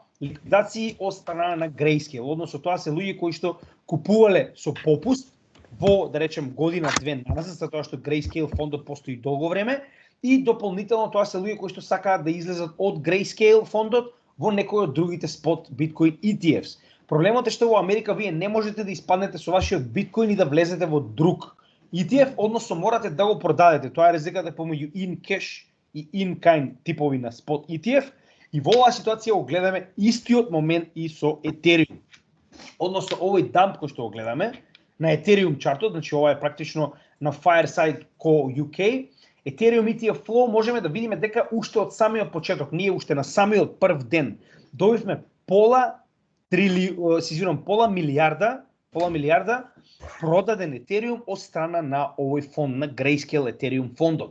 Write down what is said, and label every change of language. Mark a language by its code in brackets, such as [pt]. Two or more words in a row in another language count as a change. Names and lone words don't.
[mk] Ликвидации од страна на Grayscale, односно тоа се луѓе кои што купувале со попуст во, да речем, година-две назад, затоа што Grayscale фондот постои долго време, и дополнително тоа се луѓе кои што сакаат да излезат од Grayscale фондот во некој од другите спот биткоин ETFs. Проблемот е што во Америка вие не можете да испаднете со вашиот биткоин и да влезете во друг ETF, односно морате да го продадете. Тоа е разликата помеѓу in-cash и in-kind типови на спот ETF. И во оваа ситуација го гледаме истиот момент и со Ethereum. Односно овој дамп кој што го гледаме на Ethereum чартот, значи ова е практично на Fireside Co UK, Ethereum ETF Flow можеме да видиме дека уште од самиот почеток, ние уште на самиот прв ден добивме пола милиарда продаден Ethereum од страна на овој фонд на Grayscale Ethereum фондот.